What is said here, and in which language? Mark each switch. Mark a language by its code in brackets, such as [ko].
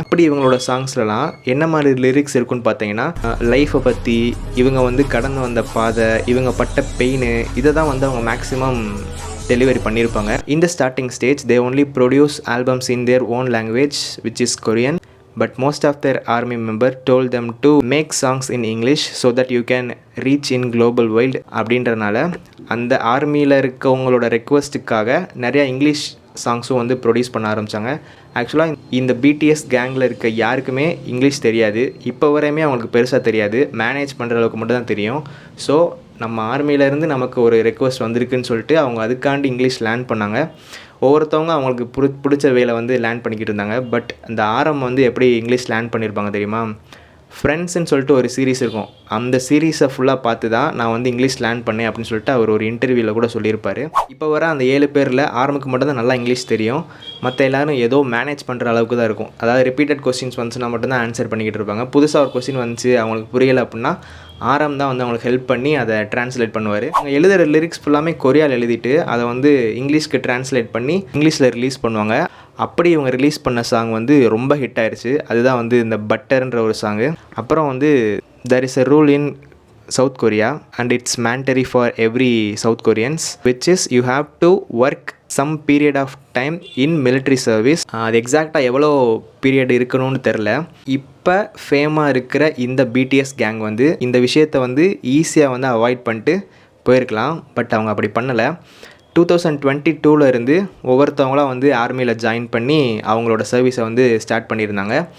[ta] அப்படி இவங்களோட சாங்ஸ்லலாம் என்ன மாதிரி லிரிக்ஸ் இருக்குன்னு பார்த்தீங்கன்னா லைஃப்பை பற்றி, இவங்க வந்து கடந்து வந்த பாதை, இவங்க பட்ட பெயின், இதை தான் வந்து அவங்க மேக்ஸிமம் டெலிவரி பண்ணியிருப்பாங்க. [en] இந்த starting stage they only produce albums in their own language which is Korean. But most of their army member told them to make songs in English so that you can reach in global world. [ta] அப்படின்றனால அந்த ஆர்மியில் இருக்கவங்களோட ரெக்வஸ்ட்டுக்காக நிறையா English சாங்ஸும் வந்து produce பண்ண ஆரம்பித்தாங்க. ஆக்சுவலாக இந்த BDS கேங்கில் இருக்க யாருக்குமே இங்கிலீஷ் தெரியாது. இப்போ வரையுமே அவங்களுக்கு பெருசாக தெரியாது. மேனேஜ் பண்ணுற அளவுக்கு மட்டும் தான் தெரியும். ஸோ நம்ம ஆர்மியிலேருந்து நமக்கு ஒரு ரெக்வஸ்ட் வந்திருக்குன்னு சொல்லிட்டு அவங்க அதுக்காண்டி இங்கிலீஷ் லேர்ன் பண்ணாங்க. ஒவ்வொருத்தவங்க அவங்களுக்கு பிடிச்ச வேலை வந்து லேர்ன் பண்ணிக்கிட்டு இருந்தாங்க. பட் அந்த ஆரம் வந்து எப்படி இங்கிலீஷ் லேர்ன் பண்ணியிருப்பாங்க தெரியுமா? ஃப்ரெண்ட்ஸ்ன்னு சொல்லிட்டு ஒரு சீரீஸ் இருக்கும். அந்த சீரீஸை ஃபுல்லாக பார்த்து தான் நான் வந்து இங்கிலீஷ் லேர்ன் பண்ணேன் அப்படின்னு சொல்லிட்டு அவர் ஒரு இன்டர்வியூவில் கூட சொல்லியிருப்பார். இப்போ வர அந்த 7 பேரில் ஆரம்புக்கு மட்டும் தான் நல்லா இங்கிலீஷ் தெரியும். மற்ற எல்லோரும் ஏதோ மேனேஜ் பண்ணுற அளவுக்கு தான் இருக்கும். அதாவது ரிப்பீட்டட் கொஸ்டின்ஸ் வந்துச்சுன்னா மட்டும்தான் ஆன்சர் பண்ணிக்கிட்டு இருப்பாங்க. புதுசாக ஒரு கொஸ்டின் வந்துச்சு அவங்களுக்கு புரியலை அப்படின்னா ஆரம் தான் வந்து அவங்களுக்கு ஹெல்ப் பண்ணி அதை ட்ரான்ஸ்லேட் பண்ணுவார். அவங்க எழுதுகிற லிரிக்ஸ் ஃபுல்லாமே கொரியாவில் எழுதிட்டு அதை வந்து இங்கிலீஷ்க்கு ட்ரான்ஸ்லேட் பண்ணி இங்கிலீஷில் ரிலீஸ் பண்ணுவாங்க. அப்படி இவங்க ரிலீஸ் பண்ண சாங் வந்து ரொம்ப ஹிட் ஆயிடுச்சு. அதுதான் வந்து இந்த பட்டர்ன்ற ஒரு சாங்கு. அப்புறம் வந்து [en] there is a rule in South Korea and it's mandatory for every South Koreans which is you have to work some period of time in military service. [ta] அது எக்ஸாக்டாக எவ்வளோ பீரியட் இருக்கணும்னு தெரில. இப்போ ஃபேமாக இருக்கிற இந்த பிடிஎஸ் கேங் வந்து இந்த விஷயத்தை வந்து ஈஸியாக வந்து அவாய்ட் பண்ணிட்டு போயிருக்கலாம். பட் அவங்க அப்படி பண்ணலை. 2022 இருந்து ஒவ்வொருத்தவங்களாம் வந்து ஆர்மியில் ஜாயின் பண்ணி அவங்களோட சர்வீஸை வந்து ஸ்டார்ட் பண்ணியிருந்தாங்க.